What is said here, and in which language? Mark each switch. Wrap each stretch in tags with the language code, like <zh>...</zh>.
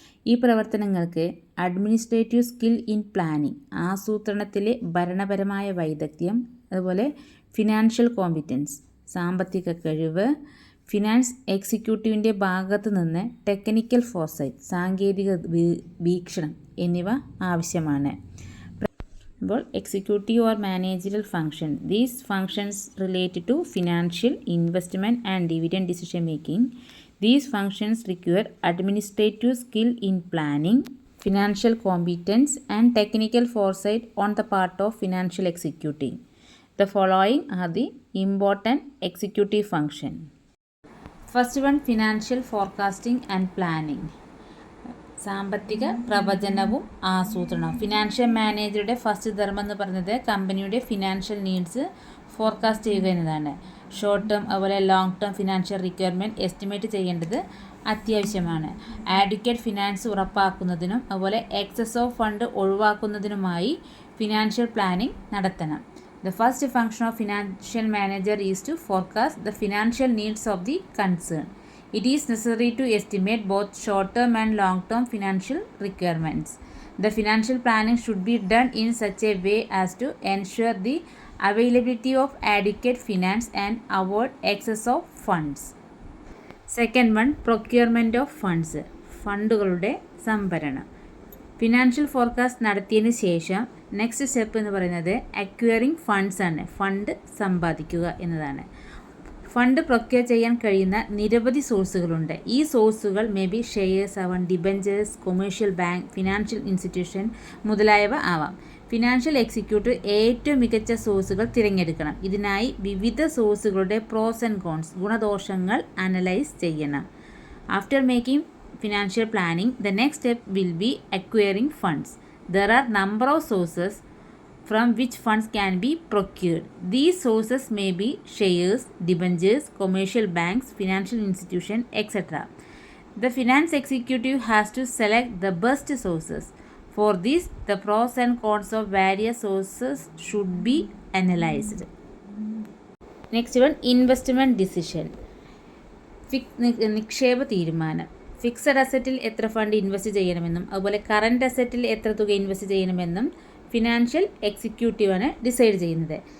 <ml>ഈ പ്രവർത്തനങ്ങൾക്ക്</ml> <en>administrative skill in planning,</en> <ml>ആസൂത്രണത്തിലെ ഭരണപരമായ വൈദഗ്ധ്യം, അതുപോലെ ഫിനാൻഷ്യൽ കോമ്പിറ്റൻസ്, സാമ്പത്തിക കഴിവ്, ഫിനാൻസ് എക്സിക്യൂട്ടീവിൻ്റെ ഭാഗത്തു നിന്ന് ടെക്നിക്കൽ ഫോർസൈറ്റ്, സാങ്കേതിക വീക്ഷണം എന്നിവ ആവശ്യമാണ്.</ml> <en>അപ്പോൾ executive or managerial function, these functions related to financial, investment and dividend decision making. These functions require administrative skill in planning, financial competence, and technical foresight on the part of financial executive. The following are the important executive functions. First one, financial forecasting and planning.</en> <ml>സാമ്പത്തിക പ്രവചനവും ആസൂത്രണവും. Financial മാനേജറുടെ first ധർമ്മം എന്ന് പറയുന്നത് കമ്പനിയുടെ financial needs forecast ചെയ്യുക എന്നതാണ്. Short term അതുപോലെ long term financial requirement estimate ചെയ്യേണ്ടത് അത്യാവശ്യമാണ്. ആഡ്വക്കേറ്റ് ഫിനാൻസ് ഉറപ്പാക്കുന്നതിനും അതുപോലെ</ml> <en>excess of fund</en> <ml>ഒഴിവാക്കുന്നതിനുമായി financial planning നടത്തണം.</ml> <en>The first function of financial manager is to forecast the financial needs of the concern. It is necessary to estimate both short-term and long-term financial requirements. The financial planning should be done in such a way as to ensure the availability of adequate finance and avoid excess of funds. Second one, procurement of funds.</en> <ml>ഫണ്ടുകളുടെ സംഭരണം. Financial forecast നടത്തിയതിന് ശേഷം next step എന്ന് പറയുന്നത്</ml> <en>acquiring funds</en> <ml>ആണ്. Fund സമ്പാദിക്കുക എന്നതാണ്. Fund procure ചെയ്യാൻ കഴിയുന്ന നിരവധി സോഴ്സുകളുണ്ട്. ഈ സോഴ്സുകൾ</ml> <en>may be shares</en> <ml>ആവാം, debentures, commercial bank, financial institution മുതലായവ ആവാം. ഫിനാൻഷ്യൽ എക്സിക്യൂട്ടീവ് ഏറ്റവും മികച്ച സോഴ്സുകൾ തിരഞ്ഞെടുക്കണം. ഇതിനായി വിവിധ സോഴ്സുകളുടെ</ml> <en>pros and cons,</en> <ml>ഗുണദോഷങ്ങൾ അനലൈസ് ചെയ്യണം.</ml> <en>After making financial planning, the next step will be acquiring funds. There are number of sources from which funds can be procured. These sources may be shares, debentures, commercial banks, financial institution, etc. The finance executive has to select the best sources. For this, the pros and cons of various sources should be analyzed. Next one, investment decision.</en> <ml>നിക്ഷേപ തീരുമാനം. Fixed അസറ്റിൽ എത്ര fund invest ചെയ്യണമെന്നും അതുപോലെ current അസറ്റിൽ എത്ര തുക invest ചെയ്യണമെന്നും financial എക്സിക്യൂട്ടീവാണ് decide ചെയ്യുന്നത്.</ml>